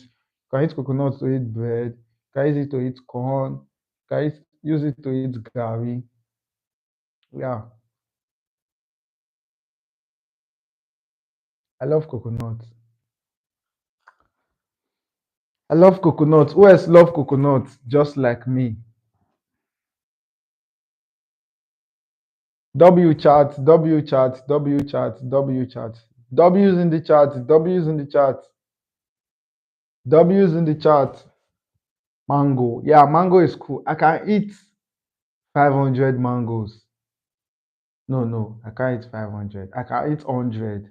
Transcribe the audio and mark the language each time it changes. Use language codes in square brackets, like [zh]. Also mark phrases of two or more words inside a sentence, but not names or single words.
[en] You can use coconut to eat bread, you can use it to eat corn, you can use it to eat gari. Yeah, I love coconut. I love coconut. Who else love coconut just like me? W chat, W chat, W chat, W chat. W's in the chat, W's in the chat, W's in the chat. Mango. Yeah, mango is cool. I can eat 500 mangoes. No, no, I can't eat 500. I can eat 100.